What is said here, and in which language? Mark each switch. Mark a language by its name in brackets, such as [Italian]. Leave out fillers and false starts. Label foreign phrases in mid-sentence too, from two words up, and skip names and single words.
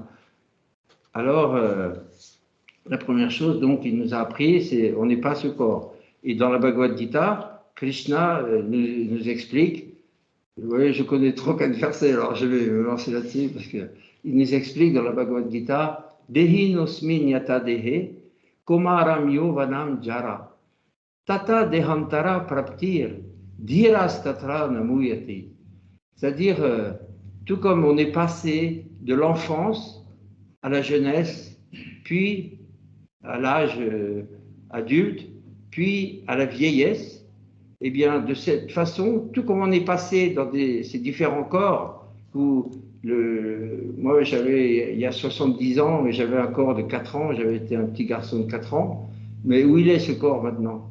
[French] Alors, la première chose donc qu'il nous a appris, c'est on n'est pas ce corps. Et dans la Bhagavad Gita, Krishna nous explique, vous voyez, je connais 3-4 versets, alors je vais me lancer là-dessus, parce qu'il nous explique dans la Bhagavad Gita, [Sanskrit] देहिनोऽस्मिन् यथा देहे, कौमारं यौवनं जरा, तथा देहान्तरप्राप्तिर्, धीरस्तत्र न मुह्यति. [French] C'est-à-dire, tout comme on est passé de l'enfance à la jeunesse, puis à l'âge adulte, puis à la vieillesse, eh bien, de cette façon, tout comme on est passé dans ces différents corps, où moi, il y a 70 ans, j'avais un corps de 4 ans, j'avais été un petit garçon de 4 ans, mais où il est ce corps maintenant?